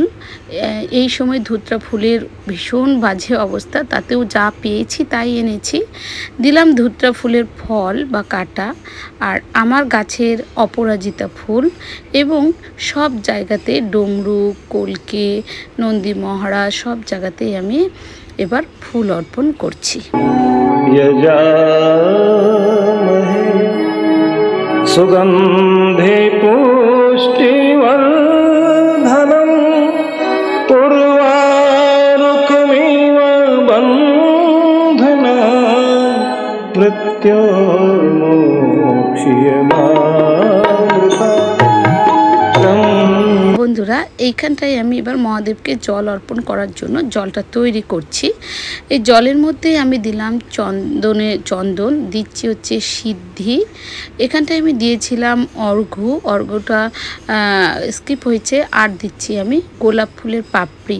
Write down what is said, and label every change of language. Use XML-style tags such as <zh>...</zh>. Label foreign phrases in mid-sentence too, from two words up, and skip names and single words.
<bn>এই সময় ধুত্রা ফুলের ভীষণ বাজে অবস্থা, তাতেও যা পেয়েছি তাই এনেছি। দিলাম ধুত্রা ফুলের ফল বা কাটা, আর আমার গাছের অপরাজিতা ফুল, এবং সব জায়গাতে ডমরু, কলকে, নন্দী মহারা সব জায়গাতেই আমি এবার ফুল অর্পণ করছি।</bn> <sa>यजामहे सुगन्धे पुष्टिवर्धनम् उर्वारुकमिव बन्धनान् मृत्योर्मोक्ष्यमामृतात्।</sa> <bn>বন্ধুরা, এইখানটায় আমি এবার মহাদেবকে জল অর্পণ করার জন্য জলটা তৈরি করছি। এই জলের মধ্যে আমি দিলাম চন্দন, দিচ্ছি হচ্ছে সিদ্ধি, এখানটায় আমি দিয়েছিলাম অর্ঘ্যটা স্কিপ হয়েছে, আর দিচ্ছি আমি গোলাপ ফুলের পাপড়ি।</bn>